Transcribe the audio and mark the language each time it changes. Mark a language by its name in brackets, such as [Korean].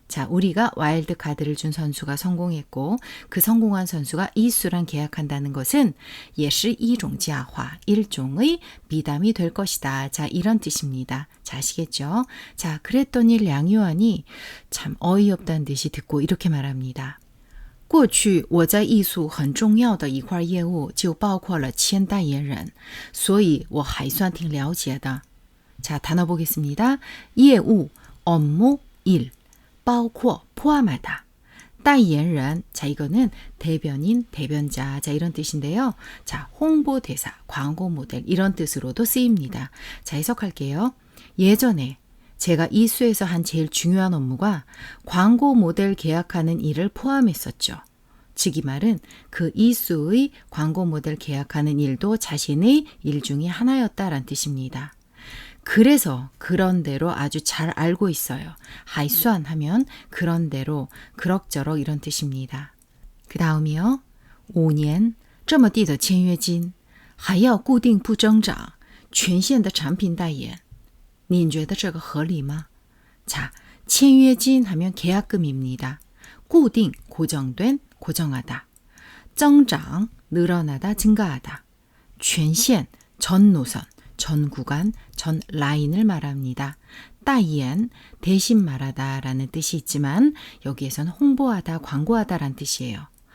[Korean] 자, 우리가 와일드 카드를 준 선수가 성공했고 그 성공한 선수가 이수랑 계약한다는 것은 [Chinese] 也是一种佳话, [Korean] 일종의 미담이 될 것이다. 자, 이런 뜻입니다. 자, 아시겠죠? 자, 그랬더니 량유안이 참 어이없다는 듯이 듣고 이렇게 말합니다. [Chinese] 过去我在艺术很重要的一块业务就包括了签代言人, 所以我还算挺了解的. [Korean] 자, 단어 보겠습니다. 业务, 업무, 일. 包括 포함하다. 代言人, 자, 이거는 대변인, 대변자, 자, 이런 뜻인데요. 자, 홍보대사, 광고 모델 이런 뜻으로도 쓰입니다. 자, 해석할게요. 예전에 제가 이수에서 한 제일 중요한 업무가 광고 모델 계약하는 일을 포함했었죠. 즉 이 말은 그 이수의 광고 모델 계약하는 일도 자신의 일 중에 하나였다라는 뜻입니다. 그래서 그런 대로 아주 잘 알고 있어요. 하이수안 하면 그런 대로 그럭저럭 이런 뜻입니다. 그 다음이요. [Chinese] 5年这么低的签约金还要固定不增长全线的产品代言您觉得这个合理吗? [Korean] 자, 签约金 하면 계약금입니다. 固定 고정된, 고정하다. 增长 늘어나다, 증가하다. 全线 전 노선, 전 구간, 전 라인을 말합니다. 代言 대신 말하다 라는 뜻이 있지만 여기에서는 홍보하다, 광고하다 라는 뜻이에요.